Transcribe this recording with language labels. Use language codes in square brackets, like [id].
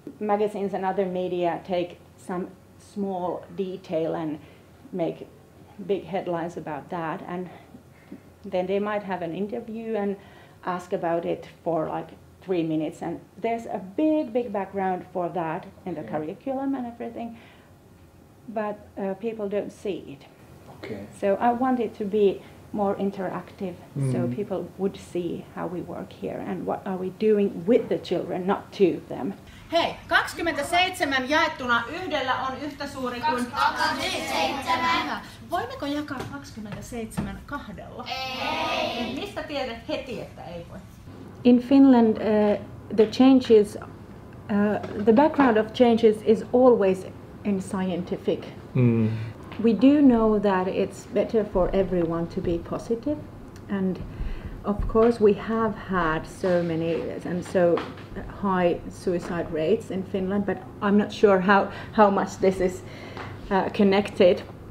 [en] Magazines and other media take some small detail and make big headlines about that, and then they might have an interview and ask about it for like 3 minutes, and there's a big background for that in the curriculum and everything, but people don't see it. So I want it to be more interactive, so people would see how we work here and what are we doing with the children, not to them. [fi] Hei, 27 jaettuna yhdellä on yhtä suuri kuin 27. Voimmeko jakaa 27 kahdella? Ei. Mistä tiedät heti, että ei voi? [en] In Finland, the changes, the background of changes is always in scientific. We do know that it's better for everyone to be positive, and of course we have had so many and so high suicide rates in Finland, but I'm not sure how much this is connected.